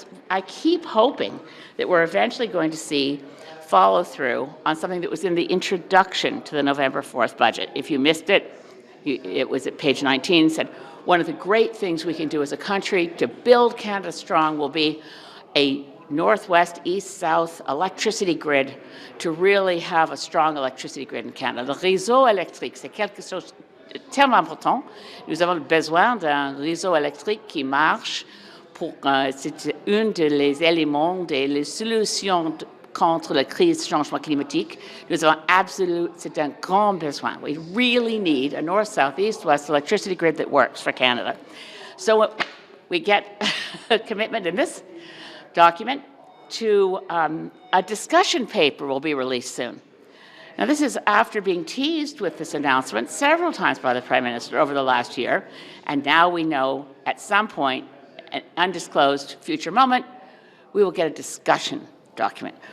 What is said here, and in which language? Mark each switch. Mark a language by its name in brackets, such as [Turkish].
[English] I keep hoping that we're eventually going to see follow through on something that was in the introduction to the November 4th budget. If you missed it, it was at page 19, said one of the great things we can do as a country to build Canada strong will be a northwest, east-south electricity grid to really have a strong electricity grid in Canada. [French] Le réseau électrique, c'est quelque chose de tellement important. Nous avons besoin d'un réseau électrique qui marche. C'est un des éléments des solutions contre la crise du changement climatique. Nous avons c'est un grand besoin. [English] We really need a north-south, east-west electricity grid that works for Canada. So we get a commitment in this document to a discussion paper will be released soon. Now, this is after being teased with this announcement several times by the Prime Minister over the last year, and now we know at some point, an undisclosed future moment, we will get a discussion document.